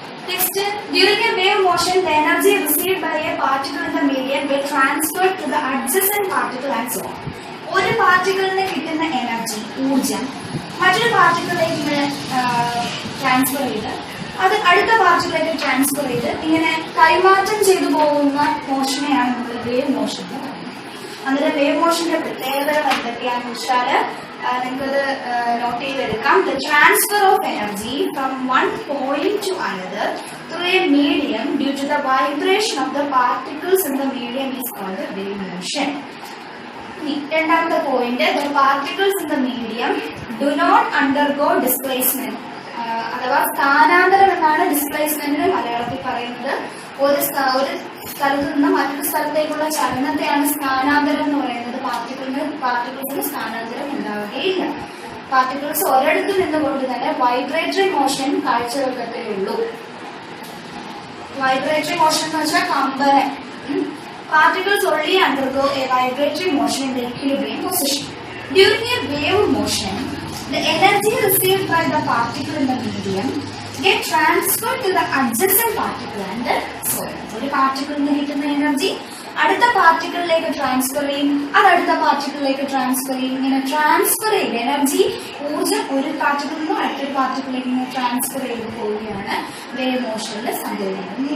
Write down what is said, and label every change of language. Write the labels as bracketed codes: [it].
[en] Next, during a wave motion, the energy received by a particle in the medium will transfer to the adjacent particle and so on. [ml] ഒരു പാർട്ടിക്കിളിന് കിട്ടുന്ന energy, ഊർജം മറ്റൊരു പാർട്ടിക്കിളിലേക്ക് transfer ചെയ്ത് അത് അടുത്ത പാർട്ടിക്കിളിലേക്ക് transfer ചെയ്ത് ഇങ്ങനെ കൈമാറ്റം ചെയ്തു പോകുന്ന മോഷനെയാണ് നമ്മൾ വേവ് മോഷൻ എന്ന് പറയുന്നത്. അന്നേരം വേവ് മോഷന്റെ പ്രത്യേകതകൾ എന്തൊക്കെയാണെന്ന് വെച്ചാൽ നിങ്ങൾക്കത് നോട്ട് ചെയ്തെടുക്കാം. [en] The transfer of energy from one point to another through a medium due to the vibration of the particles in the medium is called the wave motion. [ml] രണ്ടാമത്തെ point, [en] the particles in the medium do not undergo displacement. [ml] അഥവാ സ്ഥാനാന്തരം എന്നാണ് ഡിസ്പ്ലേസ്മെന്റിന് മലയാളത്തിൽ പറയുന്നത്. ഒരു സ്ഥലത്ത് നിന്ന് മറ്റൊരു സ്ഥലത്തേക്കുള്ള ചലനത്തെയാണ് സ്ഥാനാന്തരം എന്ന് പറയുന്നത്. പാർട്ടിക്കിൾസിന് സ്ഥാനാന്തരം ഉണ്ടാവുകയില്ല. പാർട്ടിക്കിൾസ് ഒരിടത്ത് നിന്നുകൊണ്ട് തന്നെ വൈബ്രേറ്ററി മോഷൻ കാഴ്ചവെക്കത്തേ ഉള്ളൂ. വൈബ്രേറ്ററി മോഷൻ എന്ന് വെച്ചാൽ കമ്പനം. [en] Particles only undergo a vibratory motion in the equilibrium position. During a wave motion, the energy received by the particle in the medium get transferred to the adjacent particle and so on. [ml] ഒരു പാർട്ടിക്കിളിൽ നിന്ന് കിട്ടുന്ന energy അടുത്ത പാർട്ടിക്കിളിലേക്ക് transfer ചെയ്യും, അത് അടുത്ത പാർട്ടിക്കിളിലേക്ക് transfer ചെയ്യും. ഇങ്ങനെ transfer ചെയ്ത് എനർജി, ഊർജം ഒരു പാർട്ടിക്കിളിൽ നിന്നും അടുത്തൊരു പാർട്ടിക്കിളിലേക്ക് ഇങ്ങനെ ട്രാൻസ്ഫർ ചെയ്ത് പോവുകയാണ് വേവ് മോഷനിൽ സംഭവിക്കുന്നത്.